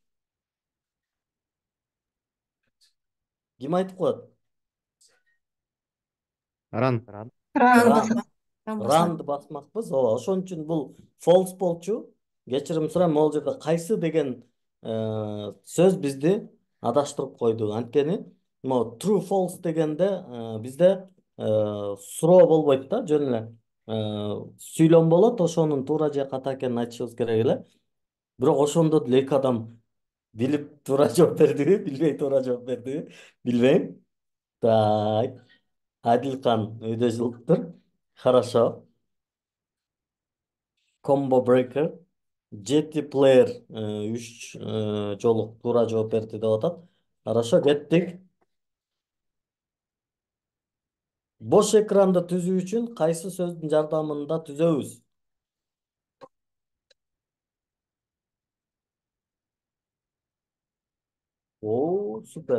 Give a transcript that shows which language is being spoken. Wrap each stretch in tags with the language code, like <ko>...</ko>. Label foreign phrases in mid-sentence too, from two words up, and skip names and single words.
<ky>Ким айтып коет? Ран. Ран Ран. басат. Ранды басмакпыз. Ооба, ошон үчүн бул false болчу. Кечирим сурайм, могул жерде кайсы деген сөз бизди адаштырып койду. Анткени могу</ky> <en>true false</en> <ky>дегенде бизде суроо болбойт да, жөн эле сүйлөм болот. Ошонун туура же ката экенин айтышыбыз керек эле. Бирок ошондо деле эки адам билип туура жооп бердиби, билбей туура жооп бердиби, билбейм. Так, Адилкан өйдө жылыптыр. Хорошо.</ky> <en>Combo breaker.</en> <ky>Жети плеер үч жолу туура жооп берди деп атат. Хорошо, кеттик. Бош экранды түзүү үчүн кайсы сөздүн жардамында түзөбүз? Супер.</ky>